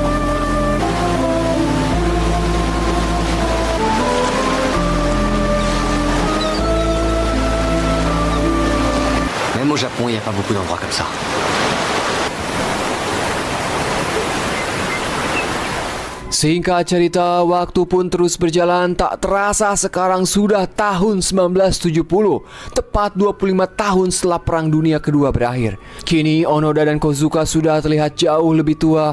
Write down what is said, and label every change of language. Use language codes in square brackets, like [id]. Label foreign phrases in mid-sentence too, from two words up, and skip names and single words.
[fr] Même au Japon, il n'y a pas beaucoup d'endroits comme ça. [id] Singkat cerita, waktu pun terus berjalan. Tak terasa sekarang sudah tahun 1970, tepat 25 tahun setelah Perang Dunia Kedua berakhir. Kini Onoda dan Kozuka sudah terlihat jauh lebih tua.